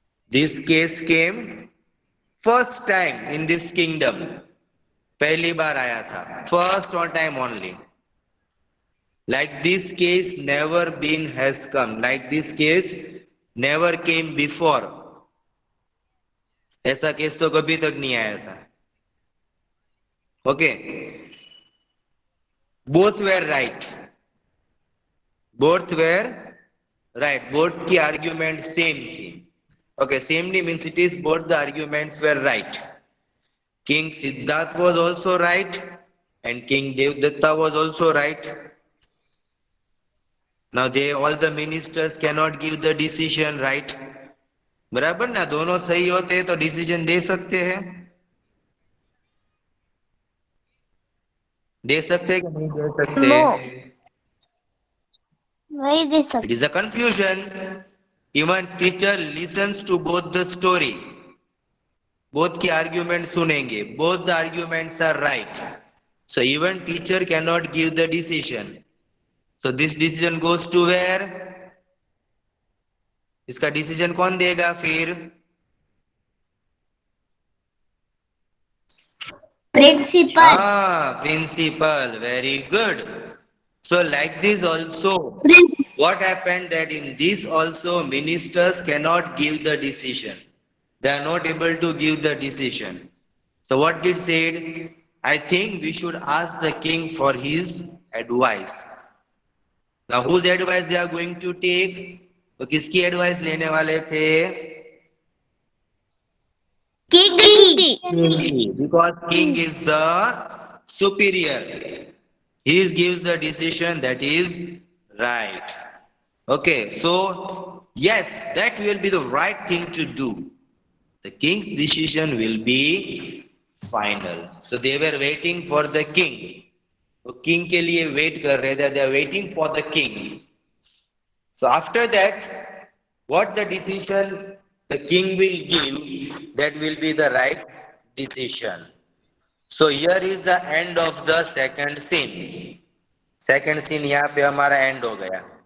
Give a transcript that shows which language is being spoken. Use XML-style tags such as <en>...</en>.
<en>This case came first time in this kingdom.</en> <hi>पहली बार आया था.</hi> <en>First on time only. Like this case never been has come. Like this case never came before.</en> <hi>ऐसा case तो कभी तक नहीं आया था.</hi> <en>Okay. Both were right. Both were right. Both की argument same थी. Okay, same means it is both the arguments were right. King Siddharth was also right and King Devdatta was also right. Now all the ministers cannot give the decision, right?</en> <hi>बराबर ना, दोनों सही होते तो decision दे सकते हैं. दे सकते हैं कि नहीं दे सकते? नहीं दे सकते.</hi> <en>It is a confusion. Even teacher listens to both the story.</en> <hi>Both की argument सुनेंगे.</hi> <en>Both the arguments are right. So even teacher cannot give the decision. So this decision goes to where?</en> <hi>इसका decision कौन देगा फिर?</hi> <en>Principal. Principal. Very good. So like this also, what happened that in this also ministers cannot give the decision. They are not able to give the decision. So what did said? I think we should ask the king for his advice. Now whose advice they are going to take?</en> <hi>तो किसकी advice लेने वाले थे?</hi> <en>King. King, because king is the superior. He gives the decision that is right. Okay, so yes, that will be the right thing to do. The king's decision will be final. So they were waiting for the king.</en> <hi>तो king के लिए wait कर रहे थे.</hi> <en>They are waiting for the king. So after that, what the decision the king will give, that will be the right decision. So here is the end of the second scene.</en> <hi>Second scene यहाँ पे हमारा end हो गया.</hi>